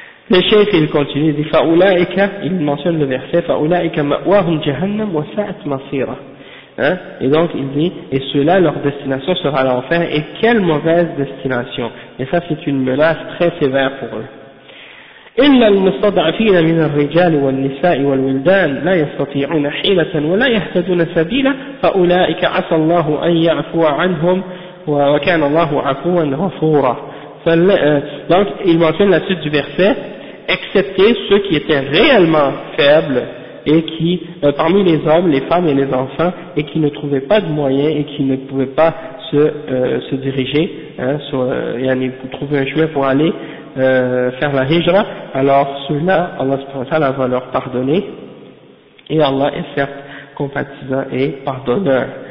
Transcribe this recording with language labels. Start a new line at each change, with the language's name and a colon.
French: Le cheikh il continue, il mentionne le verset,
Arabic: فَأُولَٰئِكَ مَأْوَاهُمْ جَهَنَّمْ وَسَاءَتْ مَصِيرًا.
French: Hein? Et donc il dit, et ceux-là, leur destination sera l'enfer, et quelle mauvaise destination. Et ça c'est une menace très sévère pour eux.
Arabic: إلا المستضعفين من الرجال والنساء والولدان لا يستطيعون حيلة ولا يهتدون سبيلا فأولئك عسى الله أن يعفو عنهم وكان الله عفوا غفورا.
French: Donc il mentionne la suite du verset, excepté ceux qui étaient réellement faibles et qui, parmi les hommes, les femmes et les enfants, et qui ne trouvaient pas de moyens et qui ne pouvaient pas se diriger, hein, sur, yani, pour trouver un chemin pour aller faire la hijra, alors ceux-là, Allah va leur pardonner, et Allah est certes compatissant et pardonneur.